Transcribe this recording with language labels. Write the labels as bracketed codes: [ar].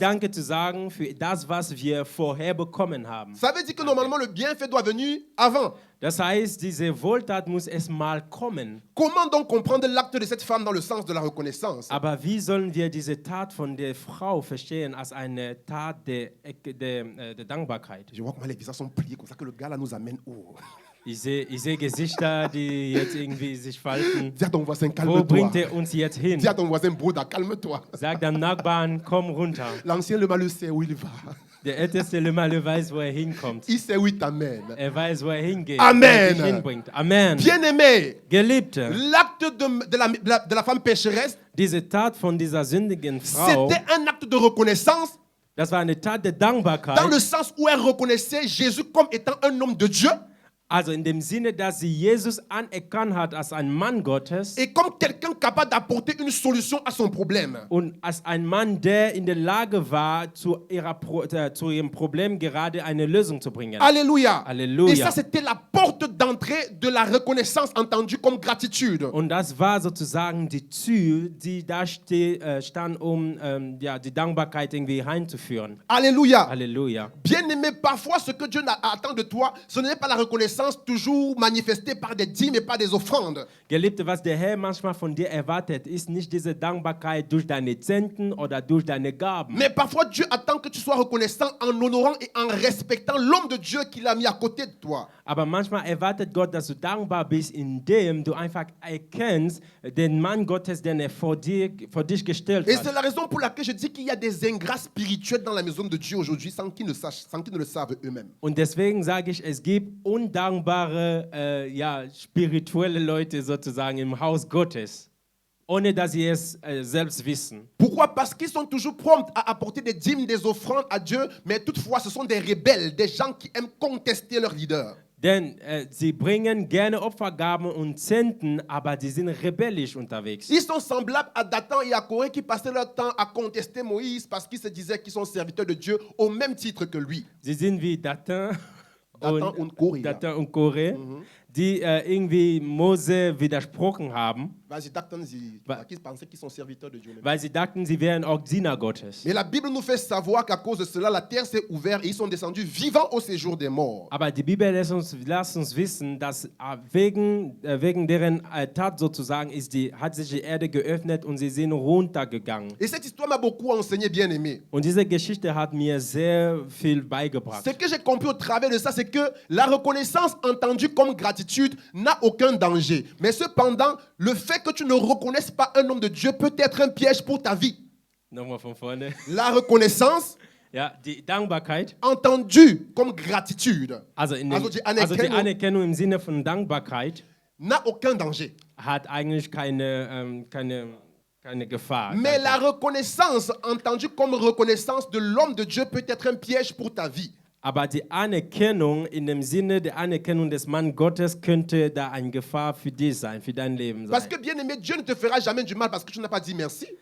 [de] Danke zu sagen für das, was wir vorher bekommen haben. [fr] Ça veut dire que normalement, le bienfait doit venir avant. [de] Das heißt, diese Wohltat muss erst mal kommen. [fr] Comment donc comprendre l'acte de cette femme dans le sens de la reconnaissance? [de] Aber wie sollen wir diese Tat von der Frau verstehen als eine Tat der Dankbarkeit? [fr] Je vois comment les visages sont pliés, comme ça que le gars là nous amène où? [de] Ich sehe Gesichter, die jetzt irgendwie sich falten. [fr] Dis à ton voisin, [de] Wo bringt [fr] calme-toi. [de] er uns jetzt hin? [fr] Dis à ton voisin, Bruder, calme-toi. [de] Sagt dem Nachbarn, komm runter. [fr] L'ancien le malheureux sait où il va. [de] Der Älteste Lemalle weiß, wo er hinkommt. [fr] Il sait où il t'amène. [de] Er weiß, wo er hingeht. Amen. Wo er dich hinbringt. Amen. [fr] Bien-aimé, [de] Geliebte, [fr] l'acte de la femme pécheresse, [de] diese Tat von dieser sündigen Frau [fr] c'était un acte de reconnaissance [de] Das war eine Tat der [fr] dans [de] Dankbarkeit. [fr] le sens où elle reconnaissait Jésus comme étant un homme de Dieu [de] Also in dem Sinne, dass sie Jesus anerkannt hat als ein Mann Gottes [fr] et comme quelqu'un capable d'apporter une solution à son problème. [de] und als ein Mann, der in der Lage war, zu ihrem Problem gerade eine Lösung zu bringen. [fr] Alléluia. Alléluia. Et ça, c'était la porte d'entrée de la reconnaissance entendue comme gratitude. [de] Und das war sozusagen die Tür, die da stand, um die Dankbarkeit irgendwie einzuführen. [fr] Alléluia. [de] Halleluja. [fr] Bien-aimé, parfois, ce que Dieu attend de toi, ce n'est pas la reconnaissance toujours manifestée par des dîmes et par des offrandes. [de] Geliebte, was der Herr manchmal von dir erwartet, ist nicht diese Dankbarkeit durch deine Zehnten oder durch deine Gaben. [fr] Mais parfois, Dieu attend que tu sois reconnaissant en honorant et en respectant l'homme de Dieu qu'il a mis à côté de toi. [de] Aber manchmal erwartet Gott, dass du dankbar bist, indem du einfach erkennst den Mann Gottes, den er vor dich gestellt [fr] Et [de] hat. [fr] c'est la raison pour laquelle je dis qu'il y a des ingrats spirituels dans la maison de Dieu aujourd'hui sans qu'ils ne le savent eux-mêmes. [de] Und deswegen sage ich, es gibt undankbare, spirituelle Leute sozusagen im Haus Gottes, ohne dass sie es selbst wissen. [fr] Pourquoi? Parce qu'ils sont toujours prompts à apporter des dîmes, des offrandes à Dieu, mais toutefois ce sont des rebelles, des gens qui aiment contester leur leader. [de] Denn sie bringen gerne Opfergaben und Zehnten, aber sie sind rebellisch unterwegs. [fr] Ils sont semblables à Dathan et à Corée qui passaient leur temps à contester Moïse parce qu'ils se disaient qu'ils sont serviteurs de Dieu au même titre que lui. [de] Sie sind wie Dathan und Koré. Dathan und Koré, die irgendwie Mose widersprochen haben, [fr] Parce qu'ils pensaient qu'ils sont serviteurs de Dieu. [de] weil sie dachten, sie wären auch Diener Gottes. [fr] Mais la Bible nous fait savoir qu'à cause de cela, la terre s'est ouverte et ils sont descendus vivants au séjour des morts. [de] Aber die Bibel lässt uns wissen, dass wegen deren Tat sozusagen hat sich die Erde geöffnet und sie sind runtergegangen. [fr] Et cette histoire m'a beaucoup enseigné, bien aimé. [de] Und diese Geschichte hat mir sehr viel beigebracht. [fr] Ce que j'ai compris au travers de ça, c'est que la reconnaissance entendue comme gratitude n'a aucun danger. Mais cependant, le fait que tu ne reconnaisses pas un homme de Dieu peut être un piège pour ta vie. [de] Nochmal von vorne. [fr] La reconnaissance [de] Ja, die Dankbarkeit, [fr] entendue comme gratitude [de] also die Anerkennung Anerkennung im Sinne von Dankbarkeit, [fr] n'a aucun danger. [de] hat eigentlich keine Gefahr. [fr] Mais la reconnaissance entendue comme reconnaissance de l'homme de Dieu peut être un piège pour ta vie. [de] Aber die Anerkennung in dem Sinne der Anerkennung des Mannes Gottes könnte da eine Gefahr für dich sein, für dein Leben sein. [fr] Parce que bien aimé, Dieu ne te fera jamais du mal parce que tu n'as pas dit merci.